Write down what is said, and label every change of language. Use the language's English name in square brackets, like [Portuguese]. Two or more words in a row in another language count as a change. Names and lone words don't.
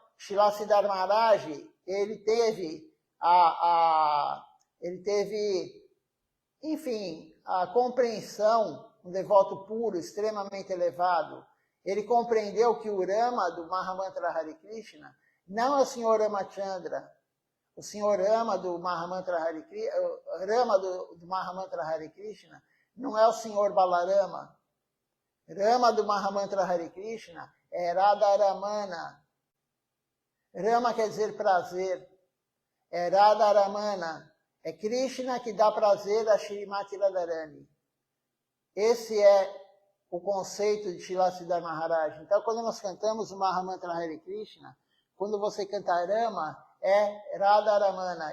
[Portuguese] Srila Siddhar Maharaj, ele teve enfim, a compreensão, um devoto puro, extremamente elevado. Ele compreendeu que o Rama do Mahamantra Hare Krishna não é o Senhor Ramachandra. O Senhor Rama do Mahamantra Hare Krishna, Rama do Mahamantra Hare Krishna não é o Senhor Balarama. Rama do Mahamantra Hare Krishna é Radharamana. Rama quer dizer prazer. É Radharamana. É Krishna que dá prazer a Shrimati Radharani. Esse é o conceito de Srila Siddhar Maharaj. Então, quando nós cantamos o Mahamantra Hare Krishna, quando você canta Rama, é Radharamana.